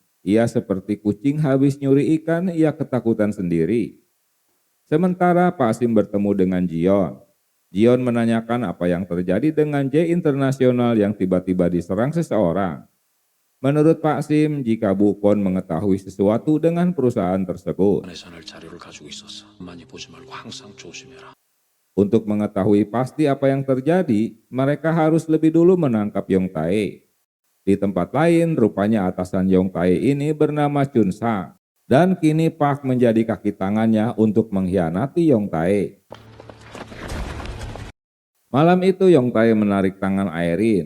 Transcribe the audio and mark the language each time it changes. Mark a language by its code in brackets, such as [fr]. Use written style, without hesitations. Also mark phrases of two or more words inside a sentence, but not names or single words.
[id] Ia seperti kucing habis nyuri ikan, ia ketakutan sendiri. Sementara Pak Sim bertemu dengan Jion. Jion menanyakan apa yang terjadi dengan J Internasional yang tiba-tiba diserang seseorang. Menurut Pak Sim, jika Bu Kwon mengetahui sesuatu dengan perusahaan tersebut, [ko] 안에서는 자료를 가지고 있었어. 많이 보지 말고 항상 조심해라. [id] untuk mengetahui pasti apa yang terjadi, mereka harus lebih dulu menangkap Yongtae. Di tempat lain, rupanya atasan Yongtae ini bernama Chun Sang, dan kini Park menjadi kaki tangannya untuk mengkhianati Yongtae. Malam itu Yongtae menarik tangan Aerin.